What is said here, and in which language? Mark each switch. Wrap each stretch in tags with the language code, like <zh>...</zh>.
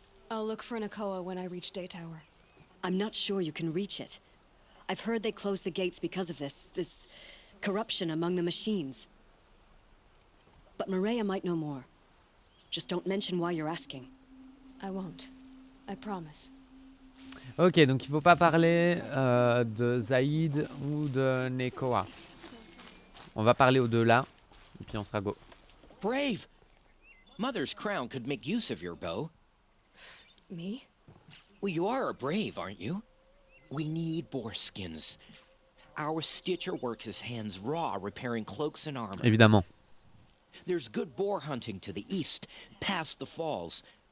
<en>I'll look for Nakoa when I reach Daytower. I'm not sure you can reach it. I've heard they closed the gates because of this corruption among the machines. But Maria might know more. Just don't mention why you're asking. I won't. I promise.</en> <fr>Ok, donc il faut pas parler de Zaid ou de Nakoa. On va parler aux deux là, et puis on sera go.</fr> <en>Brave! Mother's Crown could make use of your bow. Me? Well, you are a brave, aren't you? We need boar skins. Our Stitcher works his hands raw repairing cloaks and armor.</en> <fr>Évidemment.</fr> <en>There's good boar hunting to the east, past the falls.</en>